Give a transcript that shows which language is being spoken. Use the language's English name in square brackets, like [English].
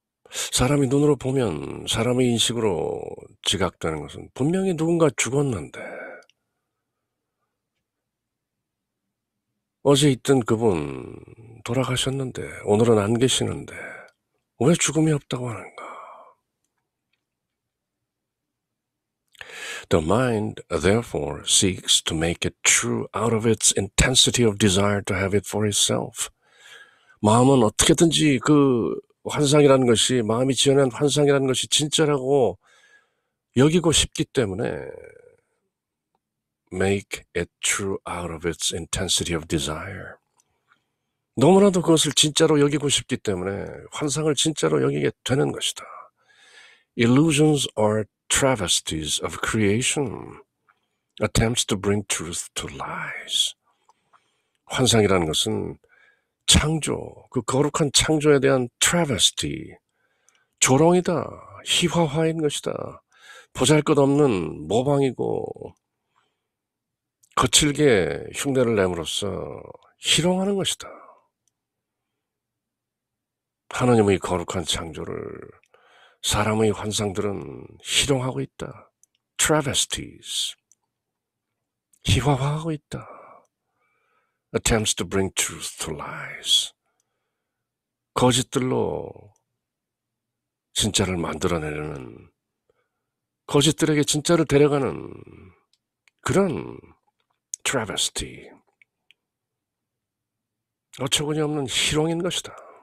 [Korean] 사람이 눈으로 보면, 사람의 인식으로 지각되는 것은 분명히 누군가 죽었는데, 어제 있던 그분 돌아가셨는데 오늘은 안 계시는데 왜 죽음이 없다고 하는가? [English] The mind therefore seeks to make it true out of its intensity of desire to have it for itself. [Korean] 마음은 어떻게든지 그 환상이라는 것이, 마음이 지어낸 환상이라는 것이 진짜라고 여기고 싶기 때문에 [English] make it true out of its intensity of desire. [Korean] 너무나도 그것을 진짜로 여기고 싶기 때문에 환상을 진짜로 여기게 되는 것이다. [English] Illusions are travesties of creation, attempts to bring truth to lies. [Korean] 환상이라는 것은 창조, 그 거룩한 창조에 대한 travesty, 조롱이다, 희화화인 것이다. 보잘것없는 모방이고 거칠게 흉내를 내므로써 희롱하는 것이다. 하나님의 거룩한 창조를 사람의 환상들은 희롱하고 있다. Travesties. 희화화하고 있다. [English] Attempts to bring truth to lies. [Korean] 거짓들로 진짜를 만들어내려는, 거짓들에게 진짜를 데려가는 그런 travesty. 어처구니 없는 희롱인 것이다.